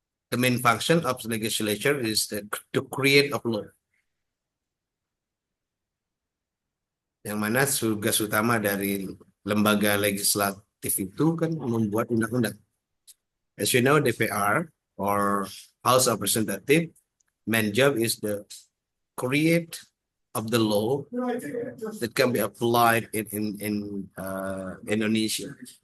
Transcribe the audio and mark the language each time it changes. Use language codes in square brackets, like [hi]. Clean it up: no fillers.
[en] The main function of the legislature is to create a law. [id] Yang mana tugas utama dari lembaga legislatif itu kan membuat undang-undang. [en] As you know, DPR or House of Representative, main job is the create of the law that can be applied in Indonesia.